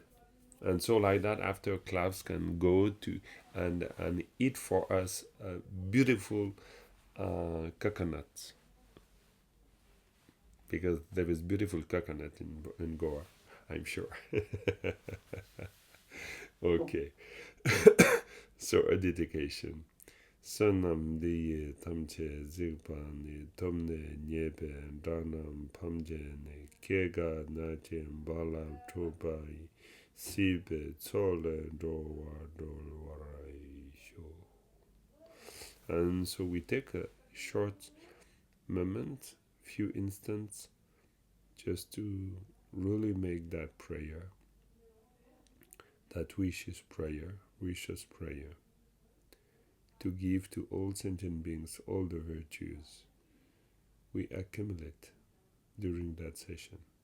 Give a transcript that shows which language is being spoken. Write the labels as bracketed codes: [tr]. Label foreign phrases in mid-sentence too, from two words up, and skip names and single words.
[en] And so like that, after class can go to and eat for us beautiful coconuts, because there is beautiful coconut in Goa, I'm sure. Okay. So a dedication. [bo] བསོད་ནམས་འདི་ཡིས་ཐམས་ཅད་གཟིགས་པ་ཉིད། ཐོབ་ནས་ཉེས་པའི་དགྲ་རྣམས་ཕམ་བྱས་ནས། སྐྱེ་རྒ་ན་འཆི་རྦ་རླབས་འཁྲུགས་པ་ཡི། སྲིད་པའི་མཚོ་ལས་འགྲོ་བ་སྒྲོལ་བར་ཤོག. [en] And so we take a short moment, few instants, just to really make that prayer, that wishes prayer, to give to all sentient beings all the virtues we accumulate during that session.